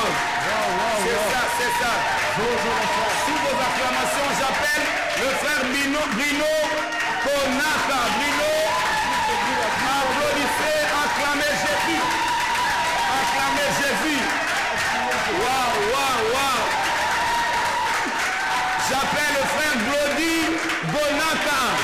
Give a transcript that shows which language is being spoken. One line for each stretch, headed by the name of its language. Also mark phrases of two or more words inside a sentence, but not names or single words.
French: Wow, wow, C'est wow. ça, c'est ça.
German: So soll das sein.
French: Sous vos acclamations, j'appelle le frère Bruno Konaka. Bruno, applaudissez, acclamez Jésus. Acclamez Jésus. Wow, wow, wow. J'appelle le frère Glody Bonaka.